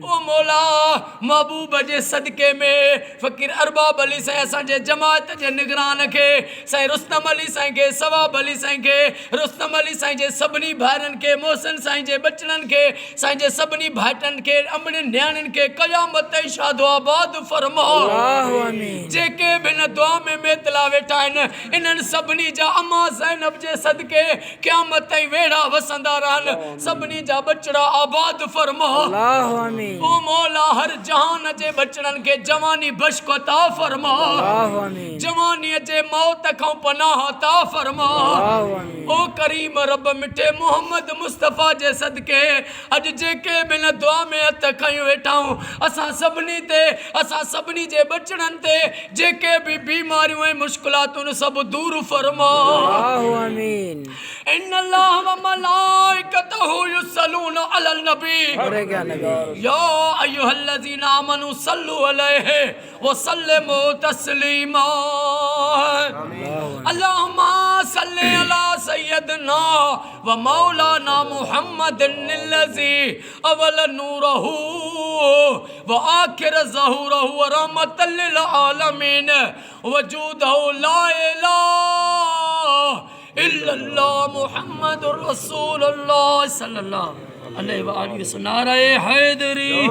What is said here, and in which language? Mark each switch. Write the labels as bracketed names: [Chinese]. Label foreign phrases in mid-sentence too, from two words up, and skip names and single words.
[Sindhi] ओ मौला महबूब जे सदके में फ़कीर अरबाब अली साईं असांजे जमात जे निगरान के साईं रुस्तम अली साईं के सवाब अली साईं के रुस्तम अली साईं जे सभिनी भाइरनि के मोहसिन साईं जे बचड़नि के साईं जे सभिनी भाइटनि के अमड़नि न्याणियुनि के क़यामत ताईं शादो आबाद फरमा। आमीन। जेके भी न दुआ में मेतला वेठा आहिनि इन्हनि सभिनी जा अम्मा ज़ैनब जे सदके क़यामत ताईं वेड़ा वसंदा रहनि सभिनी जा बचड़ा आबाद फरमा। आमीन। ओ मौला हर जहान जे बचड़नि के जवानी बश्क अता फरमा। आमीन। जवानी जे मौत खां पनाह अता फरमा। आमीन। ओ करीम रब मिठे मोहम्मद मुस्तफ़ा जे सदके अज जेके बिन दुआ में हथ खयूं वेठाऊं असां सभिनी जे बचड़नि ते जेके भी बीमारियूं ऐं मुश्किलातूं सब दूर फरमा। आमीन। [Arabic] إن الله وملائكته يصلون على النبي يا أيها الذين آمنوا صلوا عليه وسلموا تسليما. اللهم صل على سيدنا ومولانا محمد الذي أول نوره وآخر ظهوره ورحمة للعالمين وجوده لا إله إلا الله محمد رسول الله صلى الله عليه وآله وسلم. [Sindhi] नारे हैदरी।